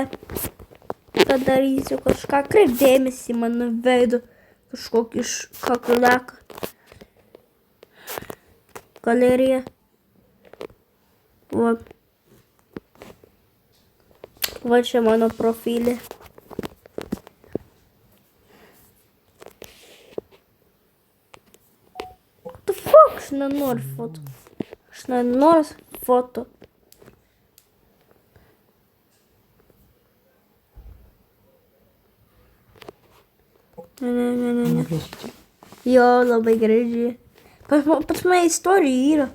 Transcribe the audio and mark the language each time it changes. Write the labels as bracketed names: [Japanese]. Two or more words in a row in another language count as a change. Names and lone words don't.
[Lithuanian] Padarysiu kažką. Kreip dėmesį mano veido. Kažkokį iš kaklaką. Galerija. Va. Va čia mano profilė. [English] What the fuck? [Lithuanian] Aš nenoriu foto. Aš nenoriu foto. Ne. Jo, labai gražiai. Pas mane istorija yra.